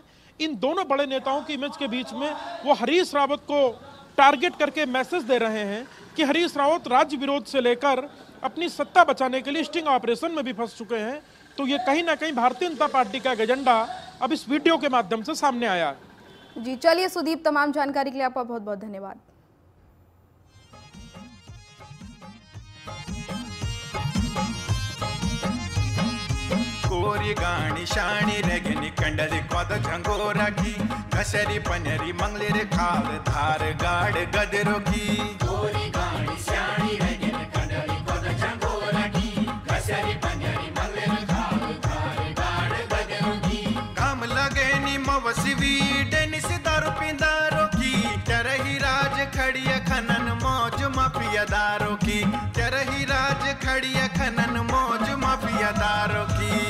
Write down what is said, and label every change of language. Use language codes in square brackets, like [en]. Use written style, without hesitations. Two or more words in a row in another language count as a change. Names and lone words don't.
[hi] इन दोनों बड़े नेताओं की इमेज के बीच में वो हरीश रावत को टारगेट करके मैसेज दे रहे हैं कि हरीश रावत राज्य विरोध से लेकर अपनी सत्ता बचाने के लिए [en] sting operation [hi] में भी फंस चुके हैं। तो ये कहीं ना कहीं भारतीय जनता पार्टी का एजेंडा अब इस वीडियो के माध्यम से सामने आया है। जी चलिए सुदीप, तमाम जानकारी के लिए आपका बहुत बहुत धन्यवाद। [gbm] कोरी गाणी शाणी रेगनी कंडली कोद झंगोरा की कसरी पनेरी मंगली रे खाल धार गाड गदरो की। कोरी गाणी शाणी रेगनी कंडली कोद झंगोरा की कसरी पनेरी मंगली रे खाल धार गाड गदरो की। काम लगे नी मवसवी डेनिस दारू पिंदारो की, चरही राज खड़िया खनन मौज माफियादारों की, चरही राज खड़िया खनन मौज माफियादारों की।